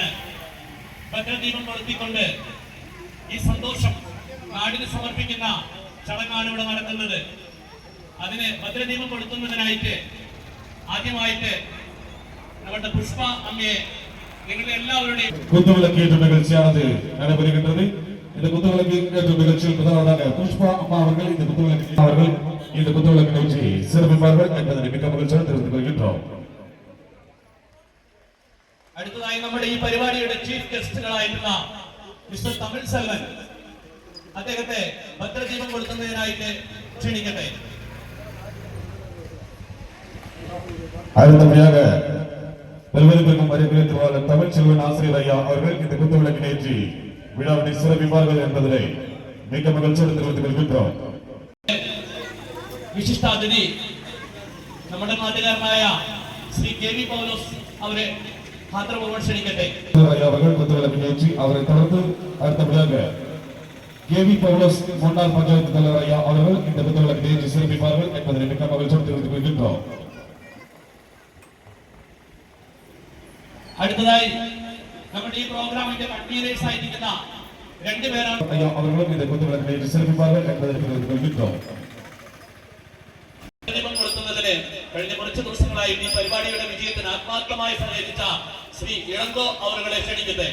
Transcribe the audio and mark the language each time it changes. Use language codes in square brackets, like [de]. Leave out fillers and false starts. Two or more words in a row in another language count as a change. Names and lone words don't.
[ml] ഭദ്രദീപം കൊളുത്തിക്കൊണ്ട് ഈ സന്തോഷം നാടിന് സമർപ്പിക്കുന്ന ചടങ്ങാണ് ഇവിടെ നടക്കുന്നത്. അതിന് ഭദ്രദീപം കൊളുത്തുന്നതിനായിട്ട് ആദ്യമായിട്ട് നമ്മുടെ പുഷ്പ അമ്മയെ നിങ്ങളുടെ എല്ലാവരുടെയും [ta] കുത്തുവിളക്കേറ്റ நிகழ்ச்சியானது நடைபெறுகின்றது. இந்த குத்துவிளக்கேற்ற நிகழ்ச்சியில் முதலாவதாக புஷ்பா அம்மா அவர்கள் இந்த குத்துவிளக்கு நிகழ்ச்சியை சிறப்பிப்பார்கள் என்பதை மிக்க மகிழ்ச்சியோடு தெரிவித்துக் கொள்கின்றோம். [ml] അടുത്തതായി നമ്മുടെ ഈ പരിപാടിയുടെ [en] chief guestukalayittulla [ml] മിസ്റ്റർ തമിഴ് സെൽവൻ അദ്ദേഹത്തെ ഭദ്രദീപം കൊളുത്തുന്നതിനായിട്ട് ക്ഷണിക്കട്ടെ. [ta] அடுத்தபடியாக பெருமைக்கும் மரியாதைக்குரிய தமிழ் செல்வன் ஆசிரியர் ஐயா அவர்கள் இந்த குத்துவிளக்கினை ஏற்றி விழாவினை சிறப்பிப்பார்கள் என்பதை மிக்க மகிழ்ச்சியோடு தெரிவித்துக் கொள்கின்றோம். [ml] വിശിഷ്ടാതിഥി നമ്മുടെ നാട്ടുകാരനായ ശ്രീ കെ വി പൗലോസ് അവരെ ഹാത്രപൂർവ്വം ക്ഷണിക്കട്ടെ. [ta] அவர்கள் குத்துவிளக்கினை ஏற்றி அவரை தொடர்ந்து அடுத்தபடியாக கே வி பவுலோஸ் முன்னாள் பஞ்சாயத்து தலைவர் ஐயா அவர்கள் இந்த குத்துவிளக்கினை ஏற்றி சிறப்பிப்பார்கள் என்பதை மிக்க மகிழ்ச்சியோடு தெரிவித்துக் கொள்கின்றோம். [ml] അടുത്തതായി നമ്മുടെ ഈ പ്രോഗ്രാമിന്റെ കൺവീനേഴ്സ് ആയിരിക്കുന്ന രണ്ടുപേരാണ് [ta] അവர்களும் இந்த குத்துவிளக்கினை ஏற்றி சிறப்பிப்பார்கள் என்பதை தெரிவித்துக் கொள்கின்றோம். [ml] ദീപം കൊളുത്തുന്നതിന് കഴിഞ്ഞ കുറച്ച് ദിവസങ്ങളായി ഈ പരിപാടിയുടെ വിജയത്തിന് ആത്മാർത്ഥമായി സഹകരിച്ച ശ്രീ ഇളങ്കോ അവരുടെ ക്ഷണിക്കട്ടെ.